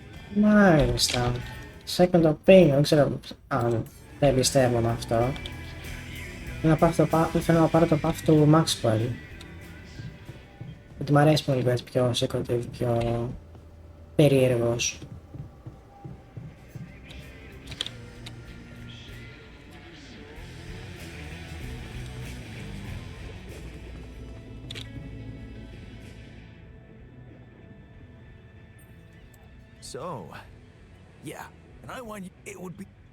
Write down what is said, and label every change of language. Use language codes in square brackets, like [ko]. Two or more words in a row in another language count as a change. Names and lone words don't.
[en] Μάλιστα. Second opinion, [el] δεν ξέρω αν δεν πιστεύω με αυτό. Θέλω να πάρω το path του Maxwell. Γιατί μου αρέσει πολύ έτσι πιο secretive, πιο περίεργος. [en] So, yeah, and I want you, it would be.